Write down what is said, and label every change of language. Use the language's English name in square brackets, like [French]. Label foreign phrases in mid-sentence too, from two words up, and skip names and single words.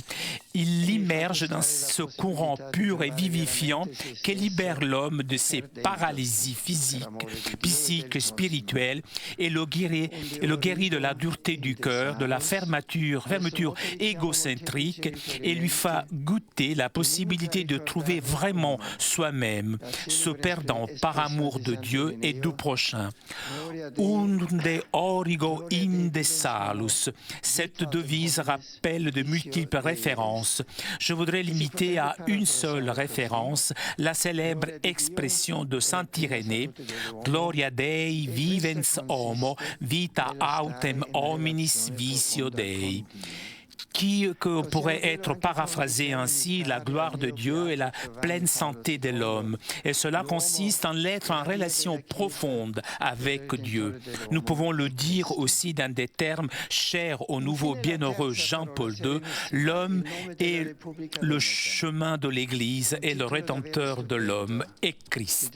[French] Il l'immerge dans ce courant pur et vivifiant qui libère l'homme de ses paralysies physiques, psychiques et spirituelles et le guérit de la dureté du cœur, de la fermeture égocentrique et lui fait goûter la possibilité de trouver vraiment soi-même, se perdant par amour de Dieu et du prochain. [Latin] Unde origo inde salus. [French] Cette devise rappelle de multiples références. Je voudrais limiter à une seule référence, la célèbre expression de saint Irénée, [Latin] Gloria Dei vivens homo, vita autem hominis visio Dei, [French] qui pourrait être paraphrasé ainsi: la gloire de Dieu et la pleine santé de l'homme. Et cela consiste en l'être en relation profonde avec Dieu. Nous pouvons le dire aussi dans des termes chers au nouveau bienheureux Jean-Paul II: l'homme est le chemin de l'Église et le rédempteur de l'homme est Christ.